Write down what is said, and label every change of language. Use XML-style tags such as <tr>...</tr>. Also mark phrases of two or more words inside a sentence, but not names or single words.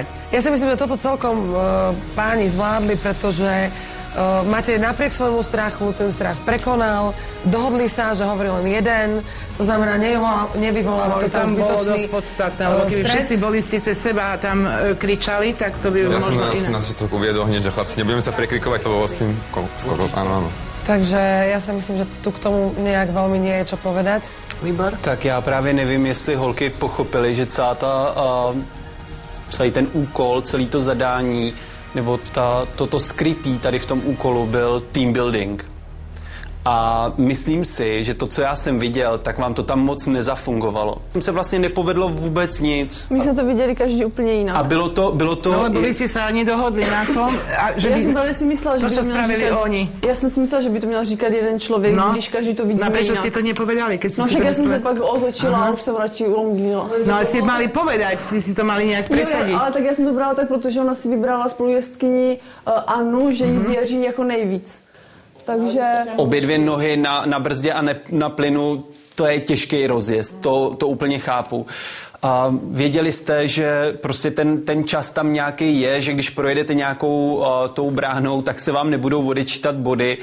<sk>Ja si myslím, že toto celkom páni zvládli, pretože máte napriek svojmu strachu, ten strach prekonal, dohodli sa, že hovorí len jeden, to znamená, nevyvolávali tam zbytočný stres. To tam bolo dosť podstatné, lebo keby všetci boli ste cez seba a tam kričali, tak to by možno iné. Ja som na začiatku uviedol hneď, že chlapci, nebudeme sa prekrikovať, lebo s tým skoro, áno. Takže ja si myslím, že tu k tomu nejak veľmi nie je čo povedať. Výbor?</sk> <cs>Tak já právě nevím, jestli holky pochopily, že celý ten úkol, celý to zadání, nebo toto skrytý tady v tom úkolu byl team building. A myslím si, že to, co já jsem viděl, tak vám to tam moc nezafungovalo. Tam se vlastně nepovedlo vůbec nic. My jsme to viděli každý úplně jinak. A bylo to...</cs> <sk>No, lebo vy ste sa ani dohodli na tom, že</sk> <cs>já jsem právě si myslela, že by to měl říkat... oni. Já jsem si myslela, že by to měl říkat jeden člověk, když každý to vidíme jinak.</cs> <sk>No, prečo ste to nepovedali? Keď no, však ja som sa pak otočila a už sa radši ulomdila. No, ale ste mali povedať, si to mali nejak presadiť. Ale tak ja som to brala tak,</sk> <cs>protože ona si vybrala spolujezdkyni Anu, že jí věří jako nejvíc. Takže... Obě dvě nohy na brzdě a na plynu, to je těžký rozjezd, to úplně chápu. A věděli jste, že prostě ten čas tam nějaký je, že když projedete nějakou tou bránou, tak se vám nebudou odečítat body.</cs>